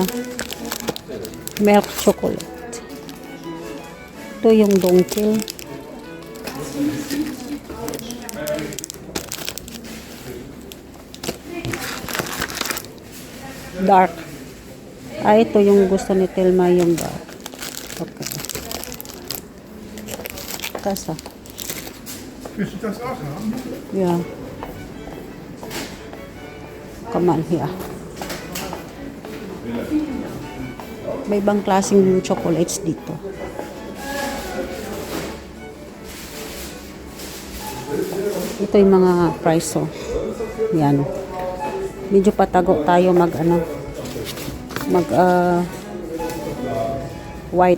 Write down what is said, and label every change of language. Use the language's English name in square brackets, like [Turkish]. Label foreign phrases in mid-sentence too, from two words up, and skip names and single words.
[English] Milk chocolate. [Filipino] Ito yung Donkel. Dark. Ito yung gusto ni Telma, yung dark. Okay. Kasa. [German] Willst du das auch haben? [English] Yeah. Come on here. [Filipino] May ibang klaseng chocolates dito. Ito yung mga price. Yan. Medyo patago tayo mag white.